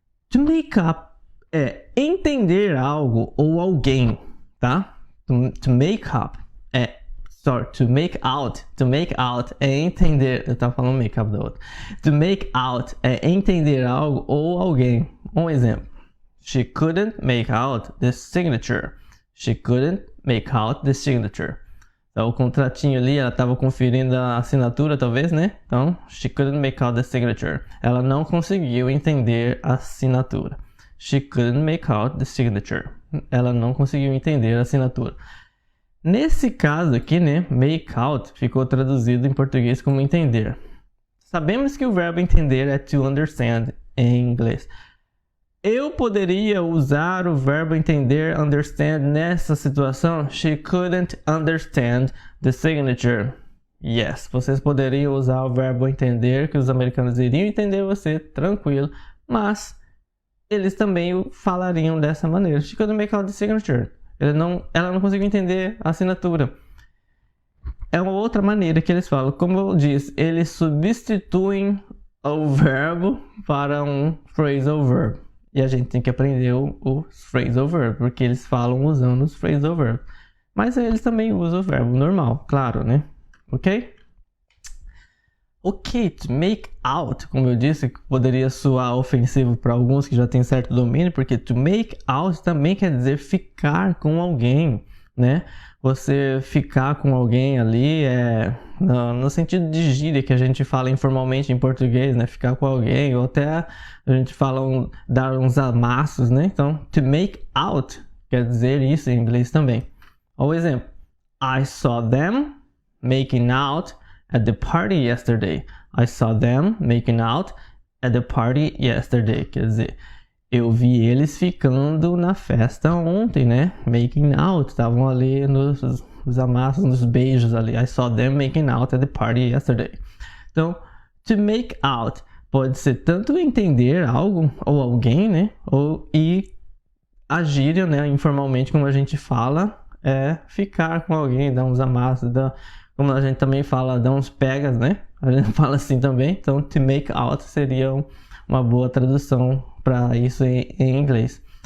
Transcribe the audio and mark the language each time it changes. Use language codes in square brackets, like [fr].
[pt] To make up é entender algo ou alguém, tá? To make up é to make out. To make out é entender. Eu tava falando make up do outro. To make out é entender algo ou alguém. Um exemplo. [en] She couldn't make out the signature. She couldn't make out the signature. [pt] Então, o contratinho ali, ela estava conferindo a assinatura, talvez, né? [en] Então, she couldn't make out the signature. [pt] Ela não conseguiu entender a assinatura. [en] She couldn't make out the signature. [pt] Ela não conseguiu entender a assinatura. Nesse caso aqui, né? Make out ficou traduzido em português como entender. Sabemos que o verbo entender é to understand em inglês. Eu poderia usar o verbo entender, understand, nessa situação? [en] She couldn't understand the signature. [pt] Yes, vocês poderiam usar o verbo entender, que os americanos iriam entender você, tranquilo. Mas eles também falariam dessa maneira. [en] She couldn't make out the signature. [pt] Ela não conseguiu entender a assinatura. É uma outra maneira que eles falam. Como eu disse, eles substituem o verbo para um phrasal verb. E a gente tem que aprender o phrasal verb, porque eles falam usando os phrasal verb. Mas eles também usam o verbo normal, claro, né? Ok? Ok, to make out, como eu disse, poderia soar ofensivo para alguns que já têm certo domínio, porque to make out também quer dizer ficar com alguém, né? Você ficar com alguém ali no sentido de gíria que a gente fala informalmente em português, né? Ficar com alguém, ou até a gente fala dar uns amassos, né? Então, to make out quer dizer isso em inglês também. Ou exemplo, [en] I saw them making out at the party yesterday. I saw them making out at the party yesterday. [pt] Quer dizer, eu vi eles ficando na festa ontem, né? Making out. Estavam ali nos amassos, nos beijos ali. [en] I saw them making out at the party yesterday. [pt] Então, to make out pode ser tanto entender algo ou alguém, né? E a gíria, né? Informalmente, como a gente fala, é ficar com alguém, dar uns amassos, como a gente também fala, dar uns pegas, né? A gente fala assim também. Então, to make out seria uma boa tradução para isso em inglês.